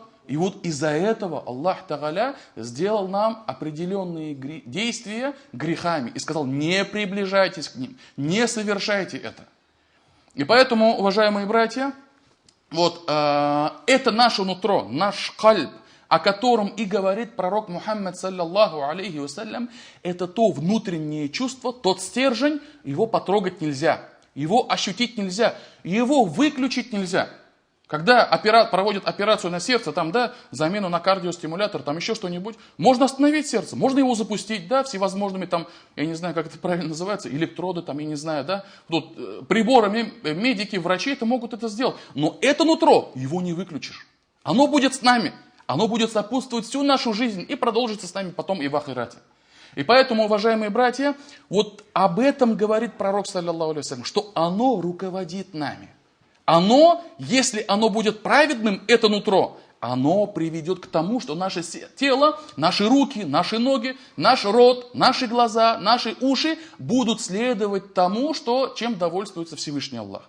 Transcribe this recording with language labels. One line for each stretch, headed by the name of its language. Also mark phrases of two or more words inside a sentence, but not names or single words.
Russian: И вот из-за этого Аллах Тагаля сделал нам определенные действия грехами и сказал, не приближайтесь к ним, не совершайте это. И поэтому, уважаемые братья, вот это наше нутро, наш кальб, о котором и говорит пророк Мухаммад,
Arabic: صلى الله عليه وسلم,
Russian: это то внутреннее чувство, тот стержень, его потрогать нельзя, его ощутить нельзя, его выключить нельзя. Когда проводят операцию на сердце, там, да, замену на кардиостимулятор, там еще что-нибудь, можно остановить сердце, можно его запустить, да, всевозможными там, я не знаю, как это правильно называется, электроды, там, я не знаю, да, тут приборами медики, врачи это могут это сделать. Но это нутро, его не выключишь. Оно будет с нами, оно будет сопутствовать всю нашу жизнь и продолжится с нами потом и в ахирате. И поэтому, уважаемые братья, вот об этом говорит пророк,
Arabic: صلى الله عليه وسلم,
Russian: что оно руководит нами. Оно, если оно будет праведным, это нутро, оно приведет к тому, что наше тело, наши руки, наши ноги, наш рот, наши глаза, наши уши будут следовать тому, чем довольствуется Всевышний Аллах.